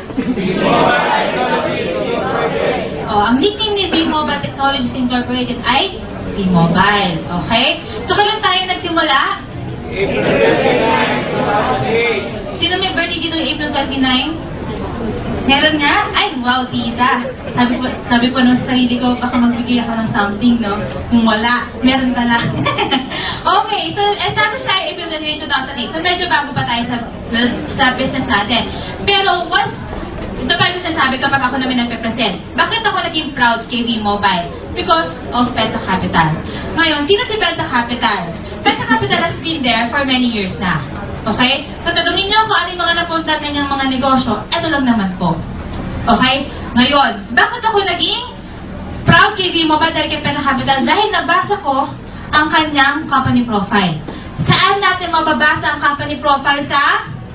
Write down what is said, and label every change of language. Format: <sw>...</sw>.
<tl>B-Mobile! Ang nickname ni B-Mobile Technologies Incorporated ay B-Mobile. Okay? So, kailan tayo nagsimula? April 29, 2008. Sino may birthday dito ng April 29? Meron nga? Ay, wow, tita. Sabi ko nung sarili ko, baka magbigay ako ng something, no? Kung wala, meron pala. Okay, so, tapos tayo April 29, 2008. So, medyo bago pa tayo sa business natin. Pero, ito pa yung sinasabi kapag ako namin nagpe-present. Bakit ako naging proud kay B-Mobile?</tl> <en>Because of Penta Capital.</en> <tl>Ngayon, sino si Penta Capital?</tl> <en>Penta Capital has been there for many years na.</en> <tl>Okay? So, tanungin niyo kung ano yung mga napunta na niyang mga negosyo. Ito lang naman po. Okay? Ngayon, bakit ako naging proud kay B-Mobile dahil kay Penta Capital? Dahil nabasa ko ang kanyang company profile. Saan natin mababasa ang company profile sa?</tl>